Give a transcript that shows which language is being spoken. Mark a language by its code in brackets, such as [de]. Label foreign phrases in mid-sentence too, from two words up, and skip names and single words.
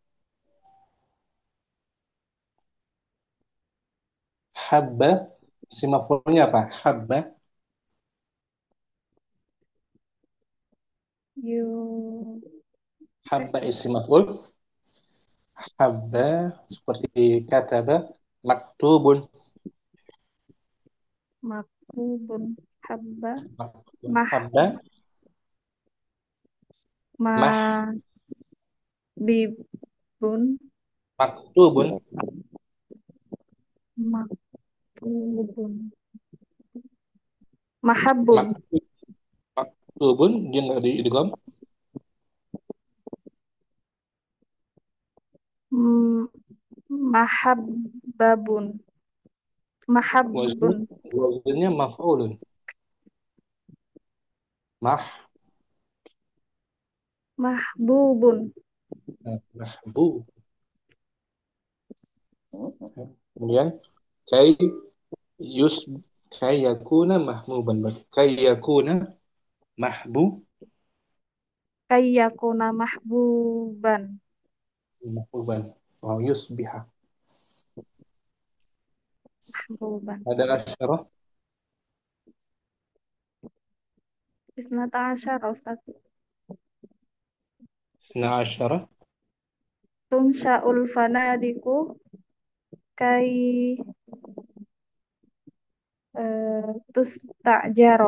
[id] Habba, isim maf'ulnya apa? [ar] حبّ. Yu [id] Habba isim maf'ul. Habba seperti [ar] كتب مكتوب. مكتوب حبّ مكتوب. mah حبّ مه bibun مكتوب. مكتوب محبّ مكتوب، مكتوب [id] dia nggak di idgham. [ar] مم، محببٌ محبّ [id] Wazinnya maf'ulun. Mah [ar] محبوب محبوب. Kemudian كي يس كي يكون محموبا. Berarti كي يكون محبو كي يكون محبوبا. محبوبا. ويصبح. محبوبا. أحد عشر. اثنتا عشرة أستاذ. اثنا عشر. تنشأ الفنادق كي تستأجر.